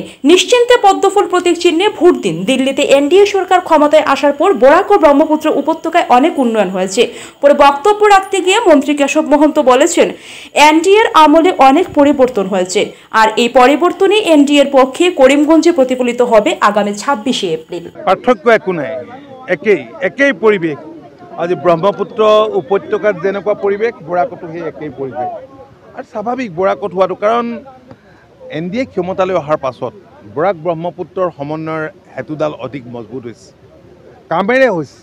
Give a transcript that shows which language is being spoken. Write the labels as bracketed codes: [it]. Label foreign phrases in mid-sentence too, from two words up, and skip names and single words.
[bn] নিশ্চিন্তে পদ্মফুল প্রতীক চিহ্নে ভোট দিন। দিল্লিতে এনডিএ সরকার ক্ষমতায় আসার পর বরাক ও ব্রহ্মপুত্র উপত্যকায় অনেক উন্নয়ন হয়েছে। পরে বক্তব্য রাখতে গিয়ে মন্ত্রী কেশব মহন্ত বলেছেন, এনডিএর আমলে অনেক পরিবর্তন হয়েছে, আর এই পরিবর্তনে এনডিএর পক্ষে করিমগঞ্জে প্রতিফলিত হবে আগামী 26শে এপ্রিল। [as] পার্থক্য একো নাই, একেই পরিবেশ। আজি ব্ৰহ্মপুত্ৰ উপত্যকাত যেনেকুৱা পৰিৱেশ, বৰাকতো সেই একেই পৰিৱেশ। আৰু স্বাভাৱিক বৰাকত হোৱাটো, কাৰণ এনডিএ ক্ষমতালৈ অহাৰ পাছত বৰাক ব্ৰহ্মপুত্ৰৰ সমন্বয়ৰ হেতুডাল অধিক মজবুত হৈছে, কামেৰে হৈছে।